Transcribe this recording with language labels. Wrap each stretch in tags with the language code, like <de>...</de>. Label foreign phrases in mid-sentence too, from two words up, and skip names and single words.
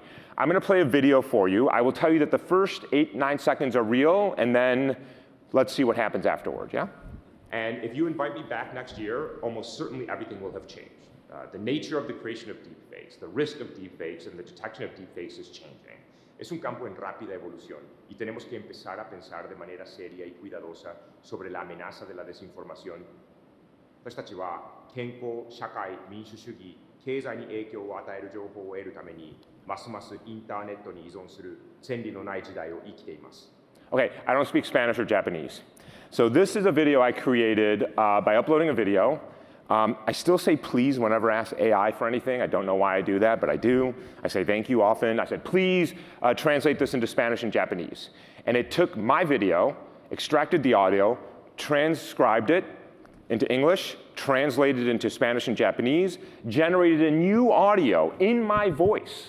<en>I'm going to play a video for you. I will tell you that the first 8-9 seconds are real, and then let's see what happens afterwards, yeah? And if you invite me back next year, almost certainly everything will have changed. The nature of the creation of deepfakes, the risk of deepfakes, and the detection of deepfakes is changing.</en> <es>Es un campo en rápida evolución y tenemos que empezar a pensar de manera seria y cuidadosa sobre la amenaza de la desinformación.</es> <ja>私たちは健康、社会、民主主義、経済に影響を与える情報を得るために、ますますインターネットに依存する千里のない時代を生きています。</ja> <en>Okay, I don't speak Spanish or Japanese. So this is a video I created by uploading a video. I still say please whenever I ask AI for anything. I don't know why I do that, but I do. I say thank you often. I said, please translate this into Spanish and Japanese. And it took my video, extracted the audio, transcribed it, into English, translated into Spanish and Japanese, generated a new audio in my voice.</en>